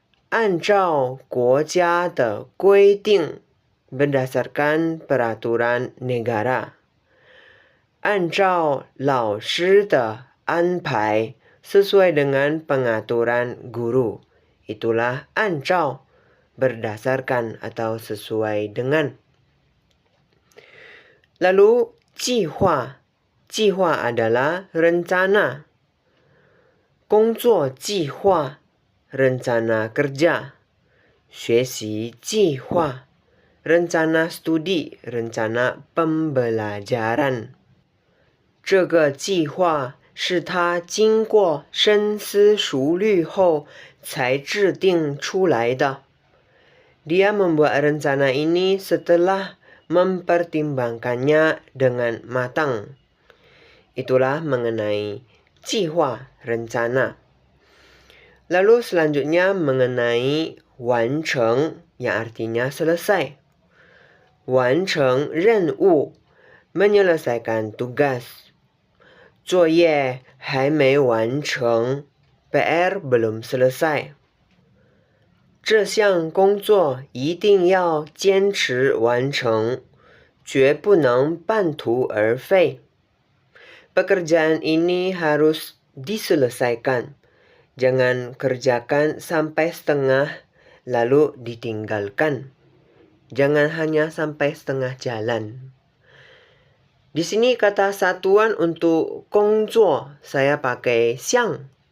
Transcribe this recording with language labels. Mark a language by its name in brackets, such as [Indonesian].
[Chinese] 按照国家的规定 [Indonesian] berdasarkan peraturan negara. [Chinese] 按照老师的安排 [Indonesian] sesuai dengan pengaturan guru. Itulah 按照 berdasarkan atau sesuai dengan. Lalu 计划 计划 adalah rencana. [Chinese] 工作计划 [Indonesian] rencana kerja. [Chinese] 学习计划 [Indonesian] rencana studi, rencana pembelajaran. [Chinese] 这个计划是他经过深思熟虑后才制定出来的。 [Indonesian] Dia membuat rencana ini setelah mempertimbangkannya dengan matang. Itulah mengenai 计划 rencana. Lalu selanjutnya mengenai 完成 yang artinya selesai. [Chinese] 完成任务 [Indonesian] menyelesaikan tugas. [Chinese] 作业还没完成 [Indonesian] PR belum selesai. [Chinese] 这项工作一定要坚持完成，绝不能半途而废。 [Indonesian] Pekerjaan ini harus diselesaikan. Jangan kerjakan sampai setengah lalu ditinggalkan. Jangan hanya sampai setengah jalan. Di sini kata satuan untuk 工作 saya pakai 项.